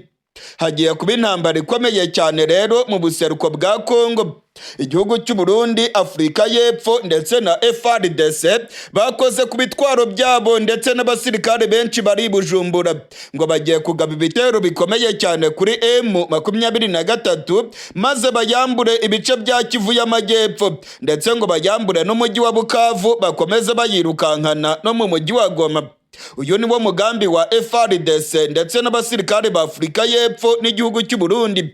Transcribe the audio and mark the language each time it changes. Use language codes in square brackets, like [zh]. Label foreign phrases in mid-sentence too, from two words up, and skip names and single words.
[rw] Hagiye kuba intambara ikomeye cyane rero mu buseruko bwa Kongo. Igihugu cy'u Burundi, Afurika y'Epfo ndetse na FARDC bakoze ku bitwaro byabo ndetse n'abasirikare benshi bari Bujumbura ngo bagiye kugaba ibitero bikomeye cyane kuri M23 maze bayambure ibice bya Kivu y'Amajyepfo, ndetse ngo bayambure n'umujyi wa Bukavu bakomeze bayirukankana no mu mujyi wa Goma. Uyu ni wo mugambi wa FARDC ndetse n'abasirikare ba Afurika y'Epfo n'igihugu cy'u Burundi.